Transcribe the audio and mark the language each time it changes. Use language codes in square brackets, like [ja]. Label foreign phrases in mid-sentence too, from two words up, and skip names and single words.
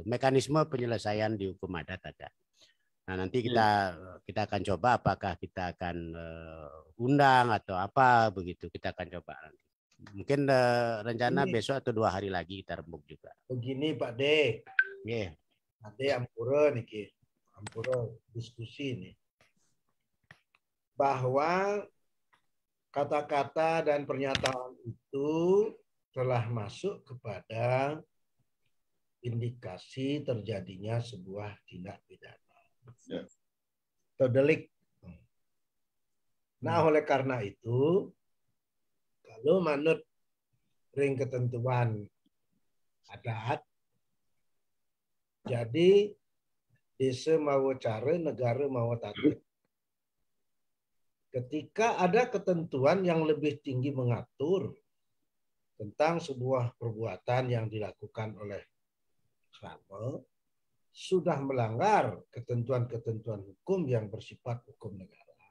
[id] Mekanisme penyelesaian di hukum adat ada. Nah, nanti kita akan coba apakah kita akan undang atau apa begitu. Kita akan coba nanti. Mungkin rencana besok atau 2 hari lagi kita rembuk juga. Begini Pak D. Yeah. Ada ampura nih, ampura diskusi nih. Bahwa kata-kata dan pernyataan itu telah masuk kepada indikasi terjadinya sebuah tindak pidana atau delik. Nah, oleh karena itu, kalau [ban] manut ring [id] ketentuan adat, jadi [ban] desa mau cara, negara mau tatib. [id] Ketika ada ketentuan yang lebih tinggi mengatur tentang sebuah perbuatan yang dilakukan oleh kerabat, sudah melanggar ketentuan-ketentuan hukum yang bersifat hukum negara,